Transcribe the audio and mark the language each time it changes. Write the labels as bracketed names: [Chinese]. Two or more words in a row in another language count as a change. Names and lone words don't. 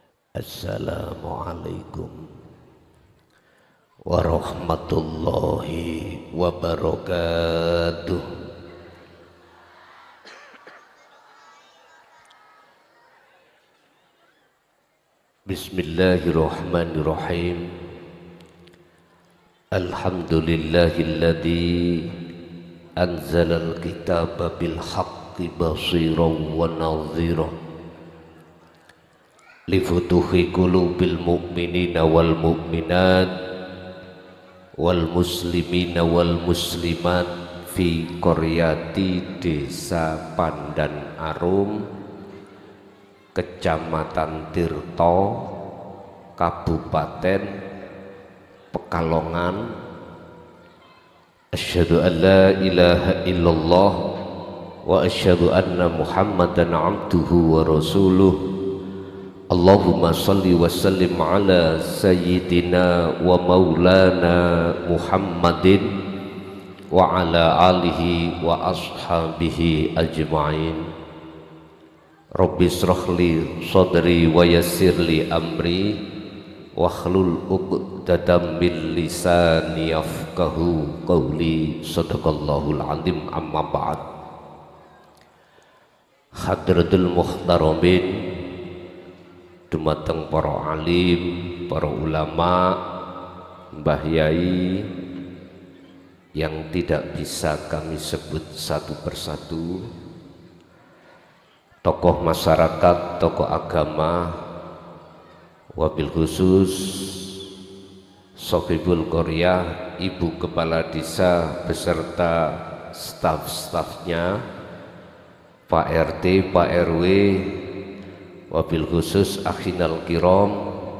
[Arabic] السلام عليكم ورحمة الله وبركاته. Bismillahirrahmanirrahim. الحمد لله الذي أنزل الكتاب بالحق بشيرا ونذيرا لفتوح قلوب المؤمنين والمؤمنات والمسلمين والمسلمات في قرية Desa Pandan Arum, Kecamatan Tirto, Kabupaten Pekalongan. أشهد أن لا إله إلا الله وأشهد أن محمدا عبده ورسوله. اللهم صل وسلم على سيدنا ومولانا محمد وعلى آله وأصحابه أجمعين. رب اشرح لي صدري ويسر لي أمري واحلل عقدة من لساني يفقهوا قولي. صدق الله العظيم أما بعد حضرة المحترمين, [Indonesian] dumateng para alim, para ulama, mbah yai yang tidak bisa kami sebut satu persatu, tokoh masyarakat, tokoh agama, [Arabic] وبالخصوص صاحب القرية, [Indonesian] ibu kepala desa beserta staf-stafnya, Pak RT, Pak RW, [Arabic] وبالخصوص أخينا الكرام,